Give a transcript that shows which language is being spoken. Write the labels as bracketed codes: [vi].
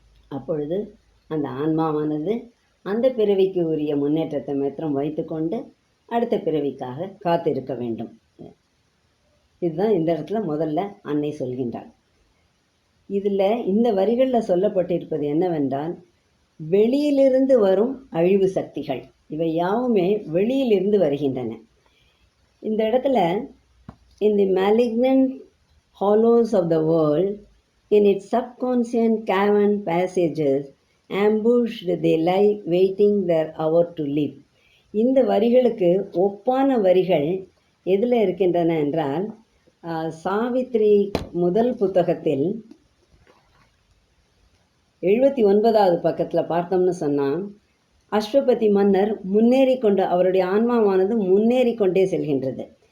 [ta] அப்பொழுது அந்த ஆன்மாவானது அந்த பிறவிக்கு உரிய முன்னேற்றத்தை மாத்திரம் வைத்துக்கொண்டு அடுத்த பிறவிக்காக காத்திருக்க வேண்டும். இதுதான் இந்த இடத்துல முதல்ல அன்னை சொல்கின்றாள். இதில் இந்த வரிகளில் சொல்லப்பட்டிருப்பது என்னவென்றால், வெளியிலிருந்து வரும் அழிவு சக்திகள் இவை யாவுமே வெளியிலிருந்து வருகின்றன. இந்த இடத்துல [en] in the malignant hollows of the world, in its subconscious cavern passages, ambushed they lie waiting their hour to live. [ta] இந்த வரிகளுக்கு ஒப்பான வரிகள் எதில் இருக்கின்றன என்றால், சாவித்ரி முதல் புத்தகத்தில் 79வது பக்கத்தில் பார்த்தோம்னு சொன்னால், அஸ்வபதி மன்னர் முன்னேறி கொண்டு அவருடைய ஆன்மாவானது முன்னேறி கொண்டே செல்கின்றது.